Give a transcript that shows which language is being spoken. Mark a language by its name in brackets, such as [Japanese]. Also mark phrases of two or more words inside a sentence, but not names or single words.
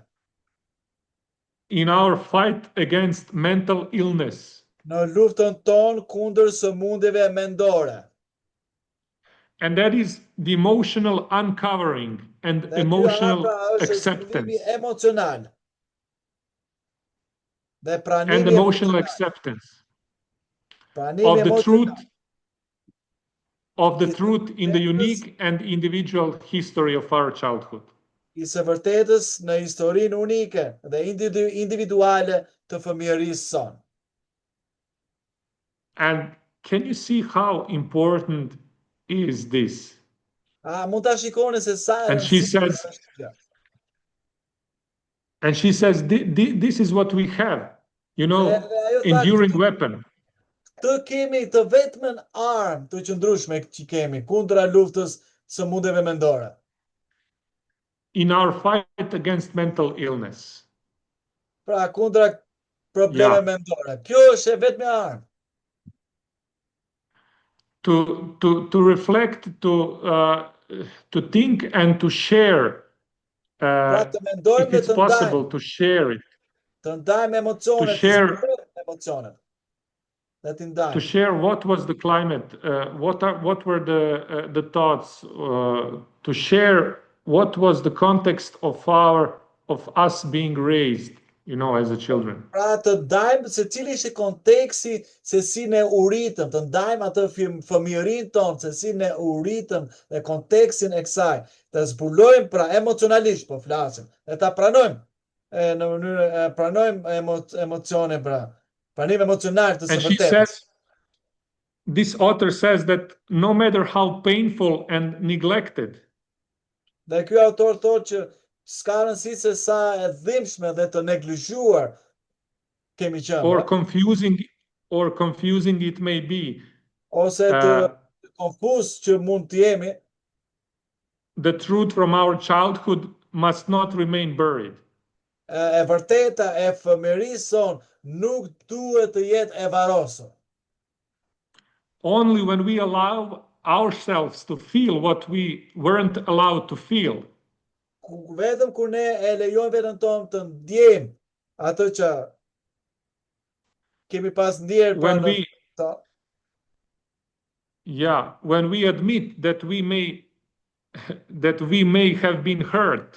[English] In our fight against mental illness. [Albanian] Në luftën tonë kundër sëmundjeve mendore. [English] And that is the emotional uncovering and emotional acceptance. [Albanian] Emocional. [English] And emotional acceptance of the truth in the unique and individual history of our childhood. [Albanian] I së vërtetës në historinë unike dhe individuale të fëmijërisë sonë. [English] And can you see how important is this? [Albanian] Mund ta shikoni se sa [English] And she says this is what we have, enduring weapon. [Albanian] Të kemi të vetmen armë të qëndrueshme që kemi kundra luftës sëmundjeve mendore. [English] In our fight against mental illness. [Albanian] Pra kundra probleme mendore. Kjo është e vetmja armë. [English] To reflect, to think and to share. If it's possible to share it. [Albanian] Të ndajmë emocionet. [English] To share what was the climate, what were the thoughts, to share what was the context of us being raised, as a children. [Albanian] Pra të ndajmë se cili ishte konteksti se si ne u ritëm, të ndajmë atë fëmijërinë tonë, se si ne u ritëm dhe kontekstin e kësaj, të zbulojmë pra emocionalisht po flasim, dhe ta pranojmë në mënyrë pranojmë emocione pra. Pranim emocional të së vërtetës. [English] This author says that no matter how painful and neglected. [Albanian] Dhe ky autor thotë që s'ka rëndësi se sa e dhimbshme dhe të neglizhuar kemi qenë. [English] Or confusing it may be. [Albanian] Ose të konfuz që mund të jemi. [English] The truth from our childhood must not remain buried. [Albanian] E vërteta e fëmijërisë son nuk duhet të jetë e varosur. [English] Only when we allow ourselves to feel what we weren't allowed to feel. [Albanian] Vetëm kur ne e lejojmë veten tonë të ndjejmë atë që kemi pas ndjerë [English] when we admit that we may have been hurt.